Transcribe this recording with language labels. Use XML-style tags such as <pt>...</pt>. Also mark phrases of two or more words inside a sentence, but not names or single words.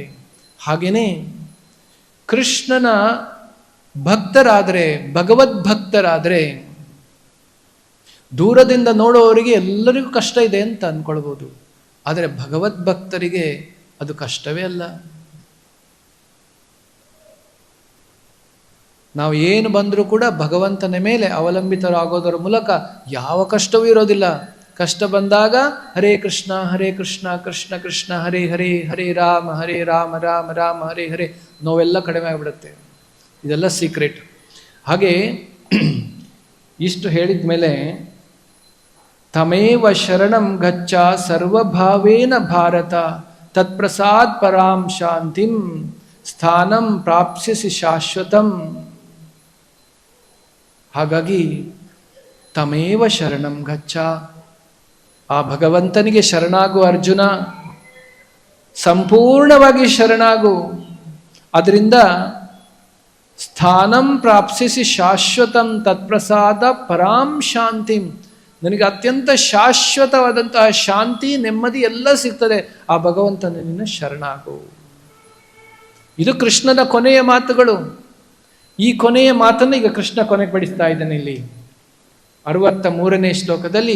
<kn>ಹಾಗೇನೆ ಕೃಷ್ಣನ ಭಕ್ತರಾದರೆ, ಭಗವದ್ಭಕ್ತರಾದರೆ, ದೂರದಿಂದ ನೋಡುವವರಿಗೆ ಎಲ್ಲರಿಗೂ ಕಷ್ಟ ಇದೆ ಅಂತ ಅಂದ್ಕೊಳ್ಬೋದು. ಆದರೆ ಭಗವದ್ಭಕ್ತರಿಗೆ ಅದು ಕಷ್ಟವೇ ಅಲ್ಲ. ನಾವು ಏನು ಬಂದರೂ ಕೂಡ ಭಗವಂತನ ಮೇಲೆ ಅವಲಂಬಿತರಾಗೋದರ ಮೂಲಕ ಯಾವ ಕಷ್ಟವೂ ಇರೋದಿಲ್ಲ. ಕಷ್ಟ ಬಂದಾಗ</kn> <sa>ಹರೇ ಕೃಷ್ಣ ಕೃಷ್ಣ ಕೃಷ್ಣ ಹರೇ ಹರೇ, ಹರೇ ರಾಮ ರಾಮ ರಾಮ ಹರೇ ಹರೇ,</sa> <kn>ನೋವೆಲ್ಲ ಕಡಿಮೆ ಆಗಿಬಿಡುತ್ತೆ. ಇದೆಲ್ಲ ಸೀಕ್ರೆಟ್. ಹಾಗೆ ಇಷ್ಟು ಹೇಳಿದ ಮೇಲೆ</kn> <sa>ತಮೇವ ಶರಣಂ ಗಚ್ಚ ಸರ್ವಭಾವೇನ ಭಾರತ ತತ್ಪ್ರಸಾದ್ ಪರಾಂ ಶಾಂತಿಂ ಸ್ಥಾನಂ ಪ್ರಾಪ್ಸ್ಯಸಿ ಶಾಶ್ವತಂ.</sa> <kn>ಹಾಗಾಗಿ</kn> <sa>ತಮೇವ ಶರಣಂ ಗಚ್ಚ,</sa> <kn>ಆ ಭಗವಂತನಿಗೆ ಶರಣಾಗು ಅರ್ಜುನ, ಸಂಪೂರ್ಣವಾಗಿ ಶರಣಾಗು.</kn> <sa>ಅದರಿಂದ ಸ್ಥಾನಂ ಪ್ರಾಪ್ಸ್ಯಸಿ ಶಾಶ್ವತಂ ತತ್ಪ್ರಸಾದ ಪರಾಂ ಶಾಂತಿಂ,</sa> <kn>ನನಗೆ ಅತ್ಯಂತ ಶಾಶ್ವತವಾದಂತಹ ಶಾಂತಿ, ನೆಮ್ಮದಿ ಎಲ್ಲ ಸಿಗ್ತದೆ ಆ ಭಗವಂತನ ಶರಣಾಗು. ಇದು ಕೃಷ್ಣನ ಕೊನೆಯ ಮಾತುಗಳು. ಈ ಕೊನೆಯ ಮಾತನ್ನು ಈಗ ಕೃಷ್ಣ ಕೊನೆಪಡಿಸ್ತಾ ಇದ್ದಾನೆ ಇಲ್ಲಿ 63ನೇ ಶ್ಲೋಕದಲ್ಲಿ.</kn>